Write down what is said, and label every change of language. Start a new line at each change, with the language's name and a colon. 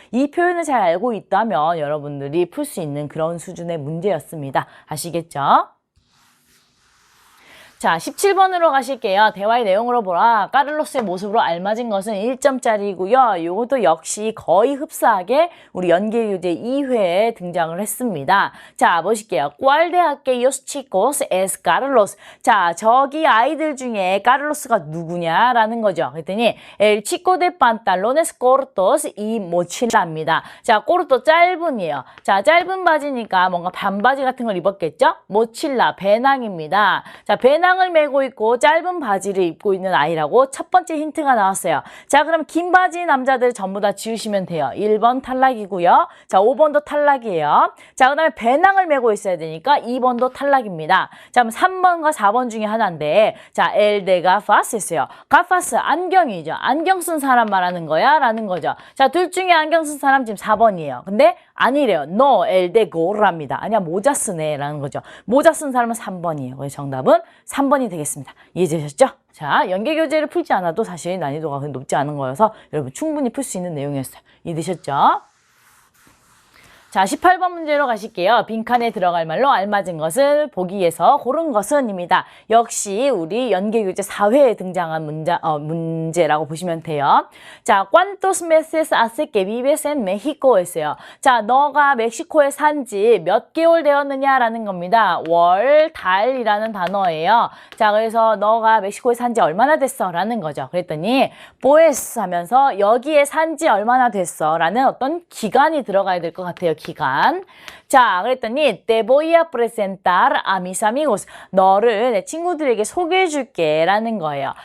Korean: 이 표현을 잘 알고 있다면 여러분들이 풀 수 있는 그런 수준의 문제였습니다. 아시겠죠? 자, 17번으로 가실게요. 대화의 내용으로 보라. 까를로스의 모습으로 알맞은 것은 1점짜리고요. 이것도 역시 거의 흡사하게 우리 연계교재 2회에 등장을 했습니다. 자, 보실게요.
Spanish: ¿Cuál de aquellos chicos es Carlos?
Korean: 자, 저기 아이들 중에 카를로스가 누구냐라는 거죠.
Spanish: 그랬더니 El chico de pantalones cortos y mochila입니다.
Korean: 자, corto 짧은이에요. 자, 짧은 바지니까 뭔가 반바지 같은 걸 입었겠죠? 모칠라 배낭입니다. 자, 배낭을 메고 있고 짧은 바지를 입고 있는 아이라고 첫 번째 힌트가 나왔어요. 자, 그럼 긴 바지 남자들 전부 다 지우시면 돼요. 1번 탈락이고요. 자, 5번도 탈락이에요. 자, 그 다음에 배낭을 메고 있어야 되니까 2번도 탈락입니다. 자, 그럼 3번과 4번 중에 하나인데 자,
Spanish: el de gafas
Korean: 했어요. gafas 안경이죠. 안경 쓴 사람 말하는 거야 라는 거죠. 자, 둘 중에 안경 쓴 사람 지금 4번이에요. 근데 아니래요.
Spanish: No, el de gorra입니다.
Korean: 아니야, 모자 쓰네 라는 거죠. 모자 쓴 사람은 3번이에요. 그래서 정답은 3번이 되겠습니다. 이해되셨죠? 자, 연계교재를 풀지 않아도 사실 난이도가 높지 않은 거여서 여러분 충분히 풀 수 있는 내용이었어요. 이해되셨죠? 자, 18번 문제로 가실게요. 빈칸에 들어갈 말로 알맞은 것을 보기에서 고른 것은입니다. 역시 우리 연계교재 4회에 등장한 문제라고 보시면 돼요.
Spanish: 자, ¿Cuántos meses hace que vives en México?
Korean: 했어요. 자, 너가 멕시코에 산 지 몇 개월 되었느냐라는 겁니다. 월, 달이라는 단어예요. 자, 그래서 너가 멕시코에 산 지 얼마나 됐어? 라는 거죠. 그랬더니 pues 하면서 여기에 산 지 얼마나 됐어? 라는 어떤 기간이 들어가야 될 것 같아요. 기간.
Spanish: 자, 그랬더니 te voy a presentar a mis amigos.
Korean: 너를 내 친구들에게 소개해 줄게 라는 거예요.